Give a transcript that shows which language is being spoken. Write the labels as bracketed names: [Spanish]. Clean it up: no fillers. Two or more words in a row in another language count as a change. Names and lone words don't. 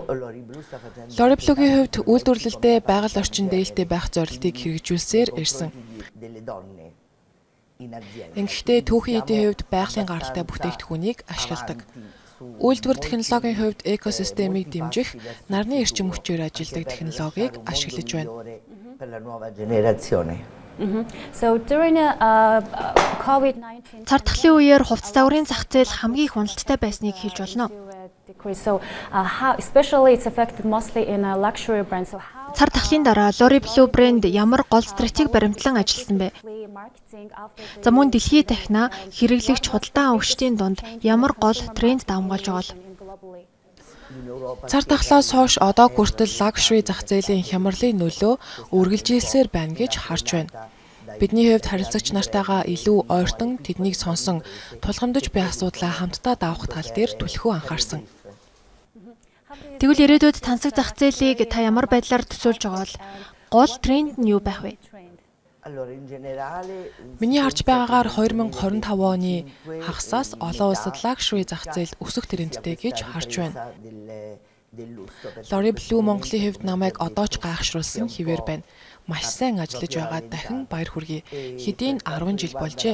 [Mongolian] Lori Blue-гийн хувьд үйлдвэрлэлдээ байгаль орчин дээлтэй байх зорилтыг хэрэгжүүлсээр ирсэн. Ингэхдээ түүхийн эдийн хувьд байгалийн гаралтай бүтээгдэхүүнийг ашигладаг. Үйлдвэр технологийн хувьд экосистемийг дэмжих, нарны эрчим хүчээр ажилладаг технологиг ашиглаж байна. [English] So during COVID-19 [Mongolian] Цар тахлын үеэр хувцас загварын зах зээл хамгийн хяналттай байсныг хэлж болно. [English] So how especially it's affected mostly in luxury brands. So how [Mongolian] Цар тахлын дараа Lori Blue брэнд ямар гол стратеги баримтлан ажилласан бэ? [English] marketing after [Mongolian] За мөн дэлхийд дахина хэрэглэгч худалдан авагчдын дунд ямар гол тренд давмгаалж байгаа бол? [English] globally. [Mongolian] Цар тахлаас хойш одоо хүртэл лакшри зах зээлийн хямралын нөлөө үргэлжилсээр байна гэж харж байна. Бидний хувьд харилцагч нартайгаа илүү ойртон тэднийг сонсон тулгамдж буй асуудлаа хамтдаа давах тал дээр түлхүү анхаарсан. Тэгвэл ирээдүйд тансаг зах зээлийг та ямар байдлаар төсөөлж байгаа бол гол тренд нь юу байх вэ? [Italian] Allora in generale [Mongolian] Миний харж байгаагаар 2025 оны хагасаас олон улсад лакшри зах зээл өсөх трендтэй гэж харж байна. Lori Blue Монголын хувьд намайг одоо ч гайхшруулсан хэвээр байна. Маш сайн ажиллаж байгаа дахин баяр хүргэе. Хэдийн 10 жил болжээ.